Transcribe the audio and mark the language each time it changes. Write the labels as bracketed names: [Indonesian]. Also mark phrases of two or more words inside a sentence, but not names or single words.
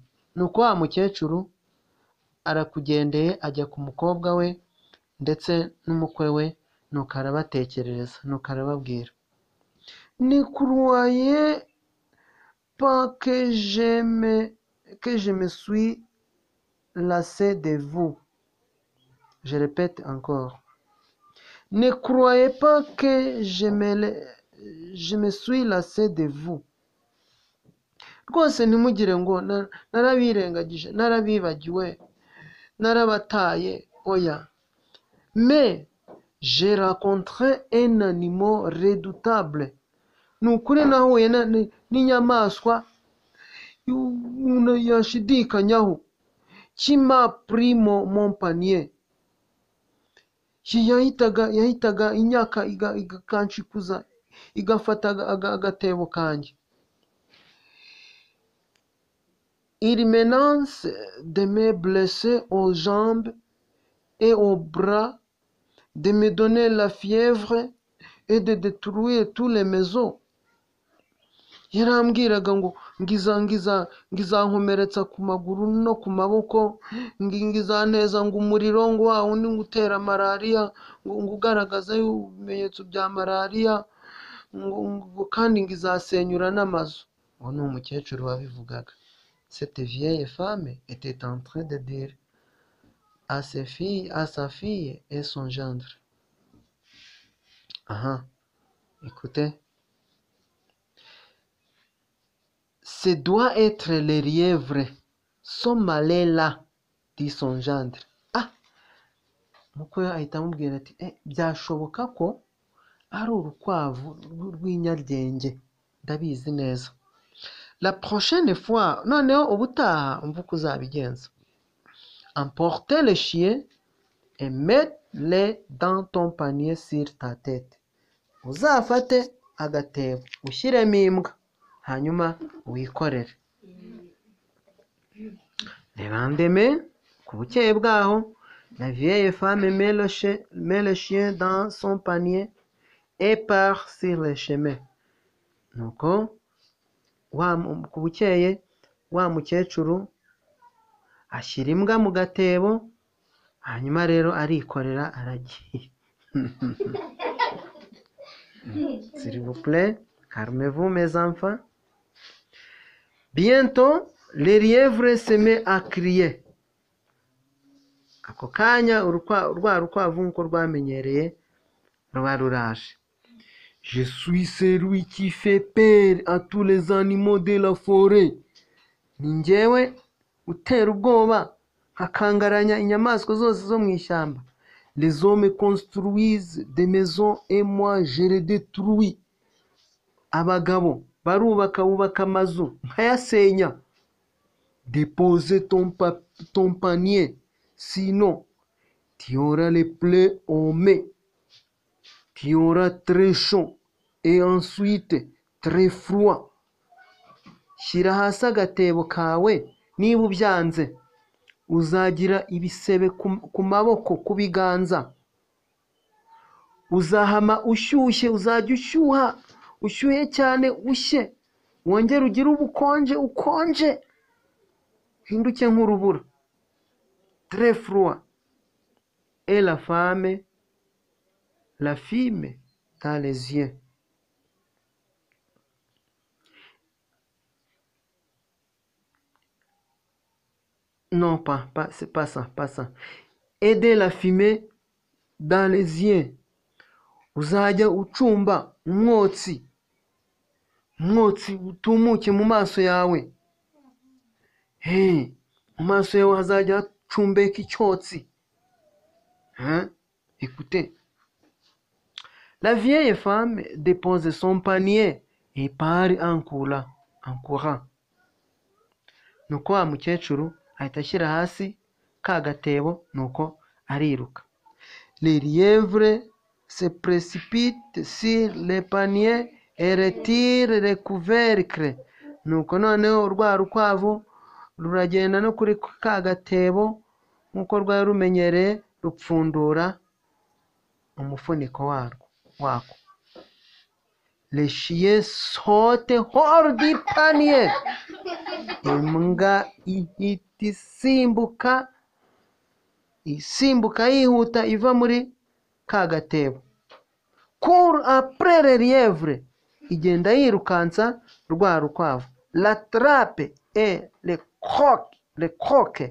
[Kinyarwanda] Nuko wa mukecuru arakugendeye ajya ku mukobwa we ndetse n'umukwe we, nuko arabatekerereza, nuko arababwira. [French] Ne croyez pas que je me suis lassé de vous. Je répète encore. Ne croyez pas que je me suis lassé de vous. [Kinyarwanda] Rwose ntimugire ngo narabirengagije, narabibagiwe, narabataye. Oya. [French] Mais j'ai rencontré un animal redoutable. [Kinyarwanda] Ni ukuri nahuye n'inyamaswa umuntu yashidikanyaho. [French] Qui m'a pris mon panier. [Kinyarwanda] Yahitaga inyaka igakanshikuza, igafata agatebo kanjye. [French] Il menace de me blesser aux jambes et aux bras, de me donner la fièvre et de détruire toutes les maisons. [Kinyarwanda] Yarambwiraga ngo ngizankomeretsa ku maguru no ku maboko, ngizanteza ngo umuriro, ngo wa wundi ngutera malariya, ngo ugaragaza ibimenyetso bya malariya, kandi ngizasenyura n'amazu. Uwo ni umukecuru wabivugaga. [French] Cette vieille femme était en train de dire à sa fille et son gendre. Écoutez. Ce doit être le lièvre. Son malais là, dit son gendre. [Kinyarwanda] Umukwe we ahita amubwira ati byashoboka ko ari urukwavu rw'inyaryenge, ndabizi neza. [French] La prochaine fois, [Kinyarwanda] noneho ubutaha umva uko uzabigenza. [French] Emporte le chien et mets-le dans ton panier sur ta tête. [Kinyarwanda] Uzafate agatebo ushyiremo imbwa hanyuma wikorere. [French] Le lendemain, [Kinyarwanda] ku bukeye bwaho, [French] la vieille femme met le chien dans son panier et part sur le chemin. [Kinyarwanda] Nuko ku bukeye wa mukecuru ashyira imbwa mu gatebo hanyuma rero arikorera aragiye. [French] S'il vous plaît, calmez-vous mes enfants. Bientôt, le lièvre se met à crier. [Kinyarwanda] Ako kanya rwa rukwavu nk'uko rwamenyereye ruba ruraje. [French] Je suis celui qui fait peur à tous les animaux de la forêt. [Kinyarwanda] Ni njyewe utera ubwoba nkakangaranya inyamaswa zose zo mu ishyamba. [French] Les hommes construisent des maisons et moi je les détruis. [Kinyarwanda] Abagabo barubaka bubaka amazu nkayasenya. [French] Dépose ton panier, sinon tu auras les plaies au mai. Tu auras très chaud et ensuite très froid. [Kinyarwanda] Shyira hasi agatebo kawe, niba ubyanze uzagira ibisebe ku maboko, ku biganza. Uzahama ushyushye, uzajya ushyuhe cyane ushye, wongere ugire ubukonje ukonje, hinduke nk'urubura. [French] Très froid. Et la femme la fime dans les yeux. Non, c'est pas ça. Aider la fumée dans les yeux. [Kinyarwanda] Uzajya ucumba umwotsi utumuke mu maso yawe. Mu maso yawe hazajya hacumbeka icyotsi. [French] Écoutez. La vieille femme dépose son panier et part en courant. [Kinyarwanda] Nuko wa mukecuru ahita ashyira hasi ka gatebo nuko ariruka. [French] Le lièvre se précipite sur le panier et retire le couvercle. [Kinyarwanda] Nuko noneho rwa rukwavu ruragenda no kuri ka gatebo nkuko rwari rumenyereye, rupfundura umufuniko wako. [French] Le chien saute hors du panier. [Kinyarwanda] Imbwa ihita isimbuka yihuta iva muri ka gatebo. [French] Court après le lièvre. [Kinyarwanda] Igenda yirukansa rwa rukwavu. [French] L'attrape et le croque.